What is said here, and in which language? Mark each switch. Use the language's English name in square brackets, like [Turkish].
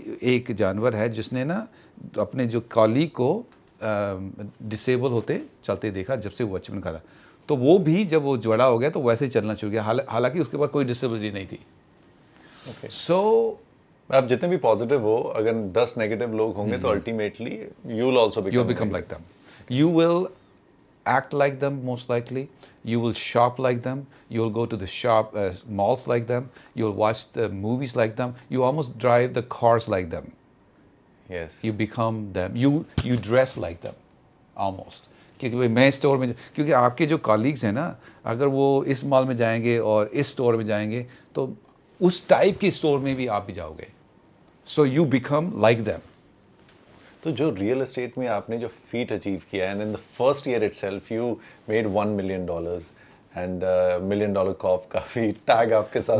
[Hindi] एक जानवर है जिसने ना अपने जो कॉलीग को डिसेबल होते चलते देखा जब से वो बचपन का था, तो वो भी जब वो बड़ा हो गया तो वैसे ही चलना शुरू किया, हालांकि उसके पास कोई डिसेबिलिटी नहीं थी. [English] so [Hindi] आप जितने भी पॉजिटिव हो, अगर 10 नेगेटिव लोग होंगे तो [English] Ultimately you will also become like them. You will act like them most likely. You will shop like them. You will go to the malls like them. You will watch the movies like them. You almost drive the cars like them. Yes. You become them. You dress like them, almost. [Hindi] क्योंकि भाई मैं store में, क्योंकि आपके जो colleagues हैं ना, अगर वो इस मॉल में जाएंगे और इस स्टोर में जाएंगे तो उस टाइप के स्टोर में भी आप भी जाओगे. [English] So you become like them. [Hindi] तो जो रियल एस्टेट में आपने जो फीट अचीव किया [English] and in the first year itself you made $1 million and $1 million कॉप [Hindi] काफी टैग आपके साथ,